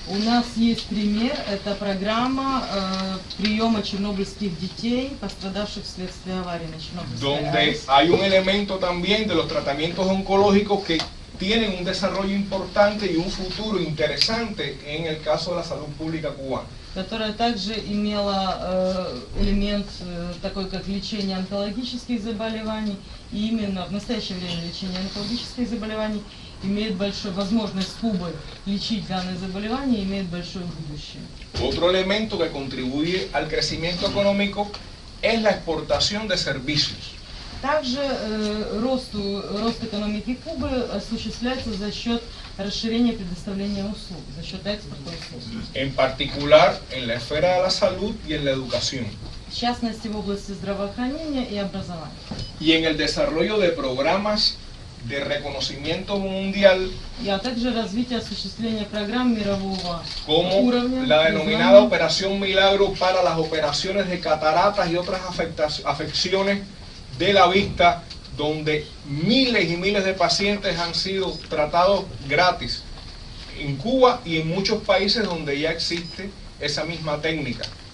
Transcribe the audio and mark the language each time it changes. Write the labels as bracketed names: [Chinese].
[Russian] у нас есть пример, это программа приема чернобыльских детей, пострадавших вследствие аварии на Чернобыльской АЭС. [Spanish] hay un elemento también de los tratamientos oncológicos que tienen un desarrollo importante y un futuro interesante en el caso de la salud pública cubana. [Russian] Которая также имела элемент такой, как лечение онкологических заболеваний. И именно в настоящее время лечение онкологических заболеваний имеет большую возможность Кубы лечить данные заболевания и имеет большое будущее. [Spanish] Otro elemento que contribuye al crecimiento económico es la exportación de servicios. [Russian] Также рост экономики Кубы осуществляется за счет расширения предоставления услуг, за счет экспорта услуг. [Spanish] En particular en la esfera de la salud y en la educación. [Russian] В частности, в области здравоохранения и образования. [Spanish] Y en el desarrollo de programas de reconocimiento mundial, [Russian] А также развитие осуществления программ мирового [Spanish] como [Russian] уровня. [Spanish] la denominada Operación Milagro para las operaciones de cataratas y otras afecciones de la vista, donde miles y miles de pacientes han sido tratados gratis en Cuba y en muchos países donde ya existe esa misma técnica.